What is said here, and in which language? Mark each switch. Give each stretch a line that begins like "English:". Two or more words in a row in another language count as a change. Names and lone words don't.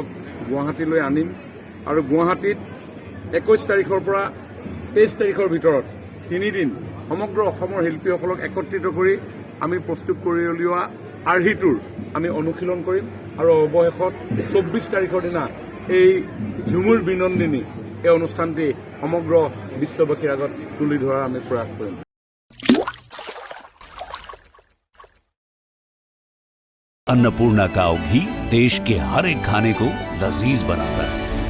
Assamese: গুৱাহাটীলৈ আনিম আৰু গুৱাহাটীত 21 তাৰিখৰ পৰা 23 তাৰিখৰ ভিতৰত 3 দিন সমগ্ৰ অসমৰ শিল্পীসকলক একত্ৰিত কৰি আমি প্ৰস্তুত কৰি উলিওৱা আৰ্হিটোৰ আমি অনুশীলন কৰিম আৰু অৱশেষত 24 তাৰিখৰ দিনা এই ঝুমুৰ বিনন্দিনী এই অনুষ্ঠানটি সমগ্ৰ বিশ্ববাসীৰ আগত তুলি ধৰাৰ আমি প্ৰয়াস কৰিম।
Hindi: अन्नपूर्णा काव घी देश के हर एक खाने को लजीज बनाता है।